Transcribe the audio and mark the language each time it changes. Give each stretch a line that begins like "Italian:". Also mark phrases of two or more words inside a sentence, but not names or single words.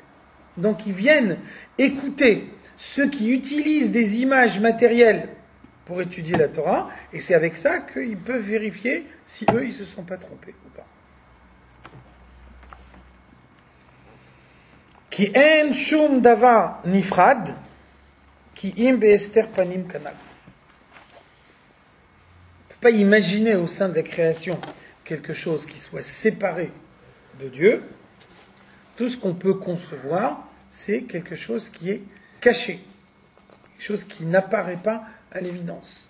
French: Donc ils viennent écouter ceux qui utilisent des images matérielles pour étudier la Torah, et c'est avec ça qu'ils peuvent vérifier si eux, ils ne se sont pas trompés ou pas.
Hebrew: כי אין שום דבר נפרד, כי אם בהסתר פנים כנ"ל.
French: On ne peut pas imaginer au sein de la création quelque chose qui soit séparé de Dieu. Tout ce qu'on peut concevoir, c'est quelque chose qui est caché, quelque chose qui n'apparaît pas à l'évidence.